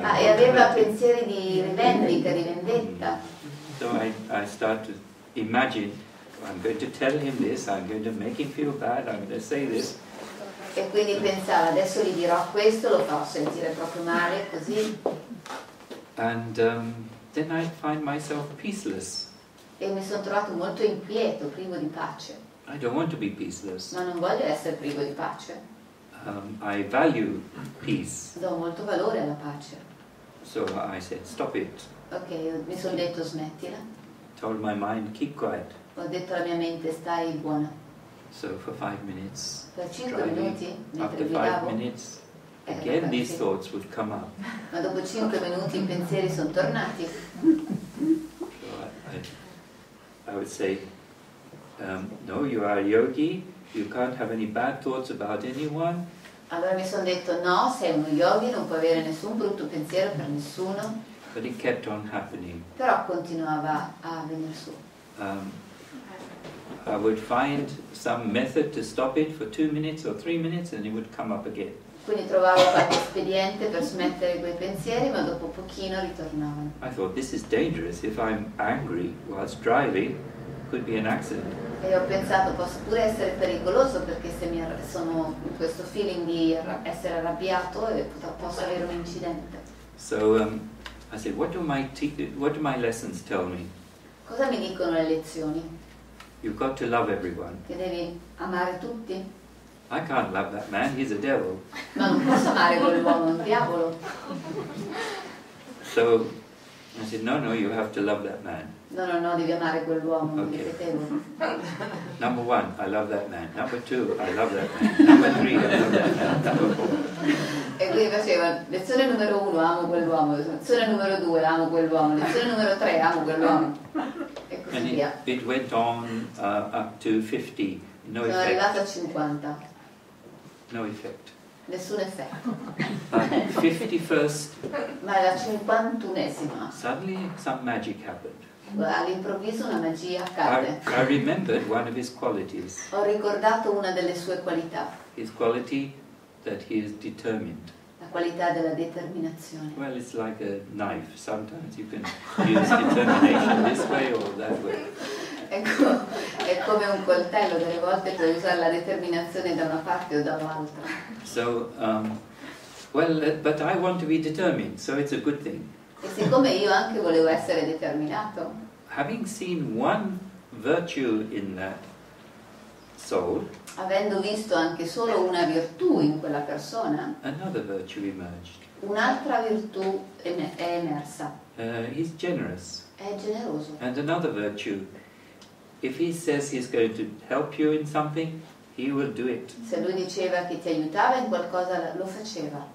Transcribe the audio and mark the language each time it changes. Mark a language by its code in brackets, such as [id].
[it] E aveva pensieri di rivendica, di vendetta. [en] So I start to imagine, I'm going to tell him this, I'm going to make him feel bad, I'm going to say this. [it] E quindi pensava, adesso gli dirò questo, lo farò sentire proprio male, così. [en] And then I find myself peaceless. [it] E mi sono trovato molto inquieto, privo di pace. [en] I don't want to be peaceless. [it] Ma non voglio essere privo di pace. [en] I value peace. [it] Do molto valore alla pace. [en] So I said, stop it. [it] Ok, mi sono detto smettila. [en] Told my mind, keep quiet. [it] Ho detto alla mia mente, stai buona. [en] So for 5 minutes, [it] Per 5 [en] driving, [it] minuti, mentre [en] after 5 [it] guidavo, [en] minutes, again these thoughts would come up. [it] ma dopo 5 minuti i pensieri sono tornati. [en] So I would say, no, you are a yogi, you can't have any bad thoughts about anyone. [it] Allora mi sono detto, no, sei uno yogi, non puoi avere nessun brutto pensiero per nessuno. [en] But it kept on happening. [it] Però continuava a venire su. [en] I would find some method to stop it for 2 minutes or 3 minutes and it would come up again. [it] Quindi trovavo qualche espediente per smettere quei pensieri, ma dopo pochino ritornavano. [en] I thought, this is dangerous. If I'm angry whilst driving, could be an accident. [it] E ho pensato, posso pure essere pericoloso perché se sono in questo feeling di essere arrabbiato e posso avere un incidente. [en] So I said, what do my lessons tell me? [it] Cosa mi dicono le lezioni? [en] You've got to love everyone. [it] Che devi amare tutti? [en] I can't love that man, he's a devil. [it] Ma non posso amare quell'uomo, è un diavolo. [en] So I said, no, you have to love that man. [it] No, devi amare quell'uomo, [en] Okay. [it] ripetevo. [en] Number 1, I love that man. Number 2, I love that man. Number 3, I love that man. Number 4. [it] E quindi faceva, lezione numero 1, amo quell'uomo, lezione numero 2, amo quell'uomo, lezione numero 3, amo quell'uomo. E così [en] And [it] via. [en] it went on up to 50. No [it] Sono [en] effect. [it] arrivata a 50, [en] No effect. [it] nessun effetto. [en] 51st, [it] Ma alla 51esima, [en] suddenly some magic happened. [it] all'improvviso una magia accade. [en] I remembered one of his qualities. [it] Ho ricordato una delle sue qualità, [en] His quality that he is determined. [it] la qualità della determinazione. [en] Well, it's like a knife. Sometimes you can use determination this way or that way. [it] Ecco, è come un coltello, delle volte puoi usare la determinazione da una parte o dall'altra. [en] So, but I want to be determined, so it's a good thing. [it] E siccome io anche volevo essere determinato, [en] Having seen one virtue in that soul, [it] avendo visto anche solo una virtù in quella persona, [en] another virtue emerged. [it] un'altra virtù è emersa. [en] He's generous. [it] È generoso. [en] And another virtue, if he says he's going to help you in something, he will do it. [it] Se lui diceva che ti aiutava in qualcosa, lo faceva.